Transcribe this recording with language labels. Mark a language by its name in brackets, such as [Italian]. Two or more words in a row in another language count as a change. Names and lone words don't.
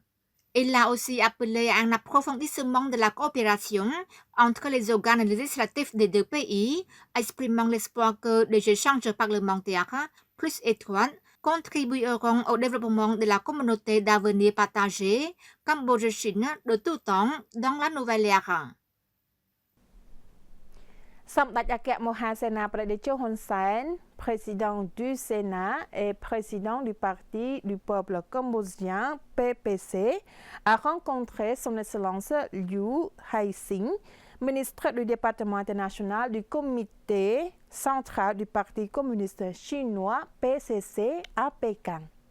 [French] Il a aussi appelé à un approfondissement de la coopération entre les organes législatifs des deux pays, exprimant l'espoir que des échanges parlementaires plus étroits contribueront au développement de la communauté d'avenir partagée Cambodge-Chine de tout temps dans la nouvelle ère. សម្ដេចអគ្គមហាសេនាបតីជោហ៊ុនសែន président du Sénat et président du Parti du peuple cambodgien PPC a rencontré son Excellence Liu Hai-sing, ministre du département international du comité central du Parti communiste chinois PCC à Pékin.